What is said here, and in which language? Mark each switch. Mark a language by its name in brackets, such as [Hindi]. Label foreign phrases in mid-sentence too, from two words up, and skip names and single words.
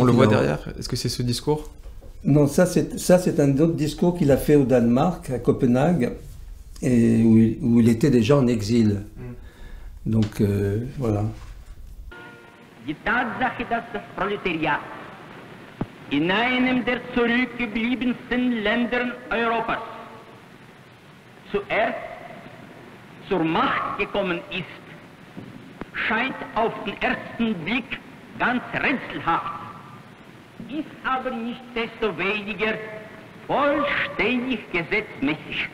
[French] On le voit derrière, est-ce que c'est ce discours ? Non, ça c'est un autre discours qu'il a fait au Danemark, à Copenhague, et où il était déjà en exil. Donc, voilà. [German] in einem der zurückgebliebensten Ländern Europas zuerst zur Macht gekommen ist, scheint auf den ersten Blick ganz rätselhaft, ist aber nichtsdestoweniger vollständig gesetzmäßig.